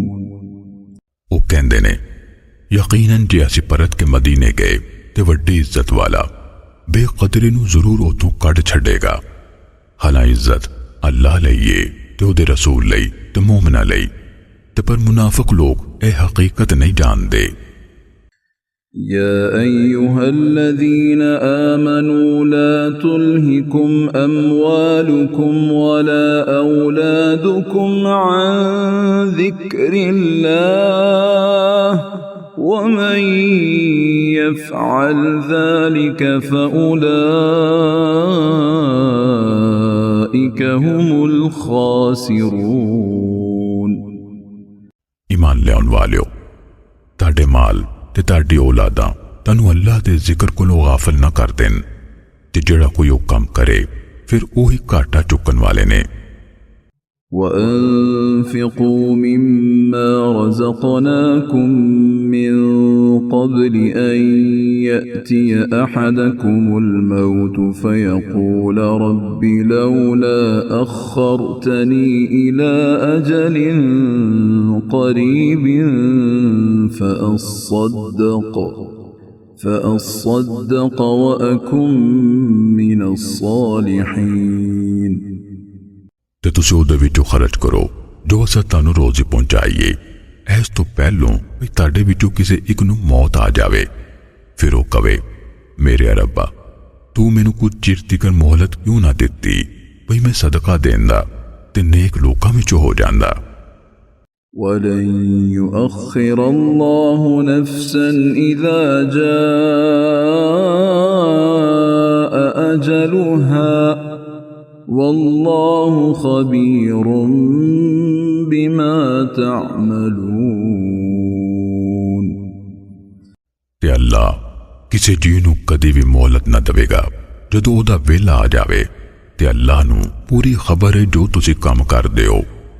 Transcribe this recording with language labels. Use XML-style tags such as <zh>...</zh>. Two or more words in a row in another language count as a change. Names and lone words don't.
<pa>ਉਹ ਕਹਿੰਦੇ ਨੇ ਯਕੀਨਨ ਜੇ ਅਸੀਂ ਪਰਤ ਕੇ ਮਦੀਨੇ ਗਏ ਤੇ ਵੱਡੀ ਇੱਜ਼ਤ ਵਾਲਾ ਬੇਕਦਰੀ ਨੂੰ ਜ਼ਰੂਰ ਉਥੋਂ ਕੱਢ ਛੱਡੇਗਾ। ਹਾਲਾਂ ਇੱਜ਼ਤ ਅੱਲਾਹ ਲਈ ਏ ਤੇ ਉਹਦੇ ਰਸੂਲ ਲਈ ਤੇ ਮੂਮਨਾਂ ਲਈ, ਤੇ ਪਰ ਮੁਨਾਫਿਕ ਲੋਕ ਇਹ ਹਕੀਕਤ ਨਹੀਂ ਜਾਣਦੇ।</pa> <ar>يا أيها الذين آمنوا لا تلهكم أموالكم ولا أولادكم عن ذكر الله ومن يفعل ذلك فأولئك هم الخاسرون</ar> <pa>ਈਮਾਨ ਲਿਆਉਣ ਵਾਲਿਓ, ਤਾਡੇ ਮਾਲ ਤੇ ਤਾਡੀ ਔਲਾਦਾਂ ਤਾਨੂ ਅੱਲਾਹ ਦੇ ਜ਼ਿਕਰ ਕੋਲੋਂ ਗਾਫ਼ਿਲ ਨਾ ਕਰ ਦੇਣ, ਤੇ ਜੇੜਾ ਕੋਈ ਓ ਕਾਮ ਕਰੇ ਫਿਰ ਓਹੀ ਘਾਟਾ ਚੁਕਣ ਵਾਲੇ ਨੇ।</pa> <ar>وأنفقوا مما رزقناكم من قبل أن يأتي أحدكم الموت فيقول رب لولا أخرتني إلى أجل قريب فأصدق وأكن من الصالحين</ar> <pa>ਤੇ ਤੁਸੀਂ ਉਹਦੇ ਵਿੱਚੋਂ ਖਰਚ ਕਰੋ ਜੋ ਅਸਾਂ ਤੁਹਾਨੂੰ ਰੋਜ਼ੀ ਪਹੁੰਚਾਈਏ, ਇਸ ਤੋਂ ਪਹਿਲੋਂ ਵੀ ਤੁਹਾਡੇ ਵਿੱਚੋਂ ਕਿਸੇ ਇੱਕ ਨੂੰ ਮੌਤ ਆ ਜਾਵੇ। ਫਿਰ ਉਹ ਕਵੇ, ਮੇਰੇ ਰੱਬਾ ਤੂੰ ਮੈਨੂੰ ਕੁਝ ਚਿਰ ਤੀਕਰ ਮੋਹਲਤ ਕਿਉਂ ਨਾ ਦਿੱਤੀ ਬਈ ਮੈਂ ਸਦਕਾ ਦੇਂਦਾ ਤੇ ਨੇਕ ਲੋਕਾਂ ਵਿੱਚੋਂ ਹੋ ਜਾਂਦਾ।</pa> <ar>وَلَن يُؤَخِّرَ اللَّهُ نَفْسًا إِذَا جَاءَ أَجَلُهَا والله خبير بما تعملون</ar> <pa>ਤੇ ਅੱਲਾਹ ਕਿਸੇ ਜੀ ਨੂੰ ਕਦੀ ਵੀ ਮੋਹਲਤ ਨਾ ਦੇਵੇਗਾ ਜਦੋਂ ਉਹਦਾ ਵੇਲਾ ਆ ਜਾਵੇ, ਤੇ ਅੱਲਾਹ ਨੂੰ ਪੂਰੀ ਖਬਰ ਹੈ ਜੋ ਤੁਸੀਂ ਕੰਮ ਕਰਦੇ ਹੋ।</pa>